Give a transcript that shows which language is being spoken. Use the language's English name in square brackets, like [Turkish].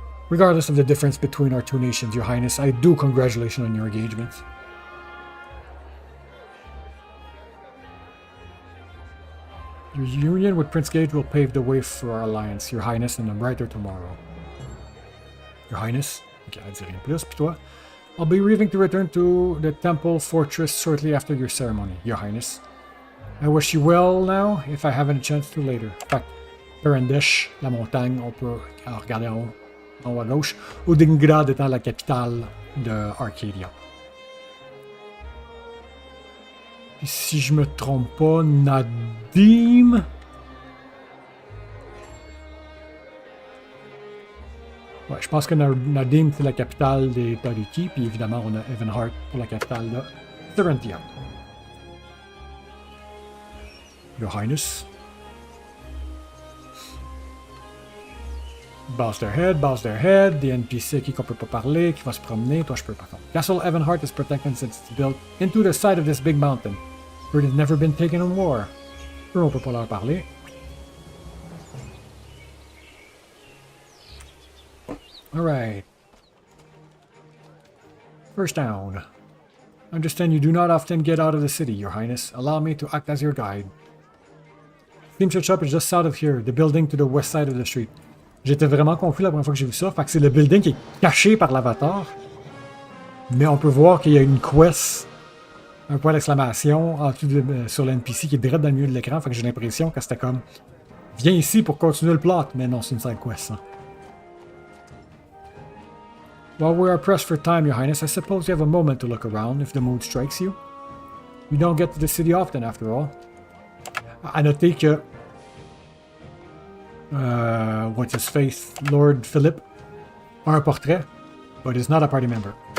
[English] Regardless of the difference between our two nations, Your Highness, I do congratulate you on your engagement. Your union with Prince Gage will pave the way for our alliance, Your Highness, and a brighter tomorrow. Your Highness, okay, I'll say [French] rien plus, puis toi. [English] I'll be leaving to return to the temple fortress shortly after your ceremony, Your Highness. I wish you well now, if I haven't a chance to later. [French] Fait Perendesh, la montagne, on peut regarder en haut à gauche. Udingrad étant la capitale de Arcadia. Puis si je me trompe pas, Nadim Ouais, je pense que Nadim, c'est la capitale des Tariki, puis évidemment, on a Evenheart pour la capitale de Thurentia. [English] Your Highness. Bows their head. The NPC [French] qui qu'on peut pas parler, qui va se promener. Toi, je peux pas faire. [English] Castle Evenheart is protected since it's built into the side of this big mountain. But it's never been taken in war. [French] Eux, on peut pas leur parler. [English] Alright. First down. Understand you do not often get out of the city, Your Highness. Allow me to act as your guide. Steamship Shop is just south of here, the building to the west side of the street. [French] J'étais vraiment confus la première fois que j'ai vu ça. Fait que c'est le building qui est caché par l'avatar. Mais on peut voir qu'il y a une quest, un point d'exclamation en dessous sur l'NPC qui est direct dans le milieu de l'écran. Fait que j'ai l'impression que c'était comme viens ici pour continuer le plot. Mais non, c'est une side quest. Hein. [English] While we are pressed for time, Your Highness, I suppose you have a moment to look around if the mood strikes you. You don't get to the city often, after all. [French] À noter que [English] what's his face, Lord Philip, [French] a un portrait, [English] but is not a party member.